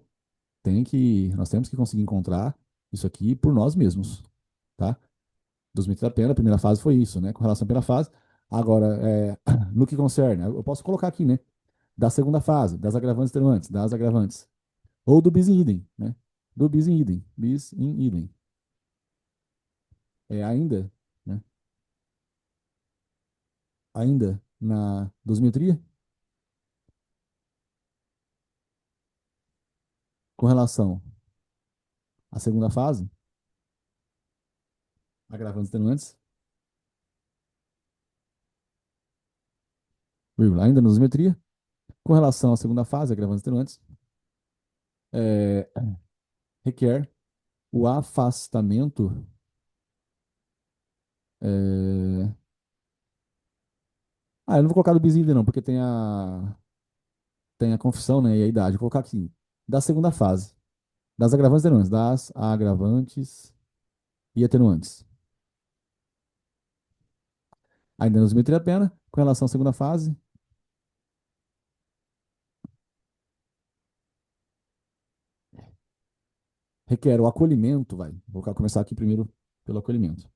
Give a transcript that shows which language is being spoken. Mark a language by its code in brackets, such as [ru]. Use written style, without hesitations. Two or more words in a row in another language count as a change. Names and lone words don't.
[pt] Nós temos que conseguir encontrar isso aqui por nós mesmos, tá? [la] Dosimetria da [pt] pena, a primeira fase foi isso, né? Com relação à primeira fase. Agora, no que concerne, eu posso colocar aqui, né? Da segunda fase, das agravantes extenuantes, das agravantes. Ou do [la] bis in idem, [pt] né? Do [la] bis in idem. Bis in idem. [pt] Ainda, né? Ainda na dosimetria, com relação à segunda fase, agravantes extenuantes, vírgula, ainda na dosimetria, com relação à segunda fase, agravantes extenuantes, é, requer o afastamento. é, eu não vou colocar do [la] bis in idem, [pt] não, porque tem a confissão, né, e a idade. Vou colocar aqui, da segunda fase, das agravantes e atenuantes, das agravantes e atenuantes. Ainda na dosimetria da pena, com relação à segunda fase, requer o acolhimento, vou começar aqui primeiro pelo acolhimento.